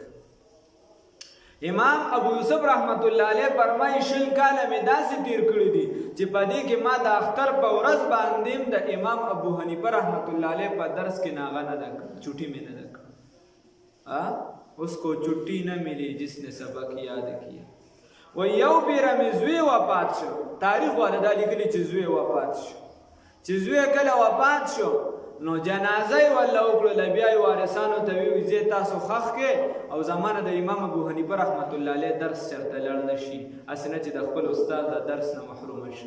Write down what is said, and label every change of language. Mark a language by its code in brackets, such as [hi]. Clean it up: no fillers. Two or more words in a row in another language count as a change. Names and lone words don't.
[ps] امام ابو یوسف [ar] رحمت الله علیه [ps] فرمایي 20 کاله مې داسې تیر کړي دي چې په دې کې ما د اختر په ورځ باندې د امام ابو حنیفه [ar] رحمت الله علیه [ps] په درس کې ناغه نه ده کړ، چوټي مې نه ده کړ. [ur] اس کو چوټي نه ملی جس نے سبق یاد کیا. [ps] و یو بیره مې زوی وفات شو، تاریخ والا دا لیکلي چې زوی وفات شو. چې زوی کله وفات شو نو جنازه یې وله وکړله، بیا یې وارثانو ته ویل زه تاسو ښخ کې او زمانه د امام ابو حنیفه [ar] رحمت الله علیه [ps] درس چېرته لړ نه شي، هسې نه چې د خپل استاد د درس نه محرومه شي.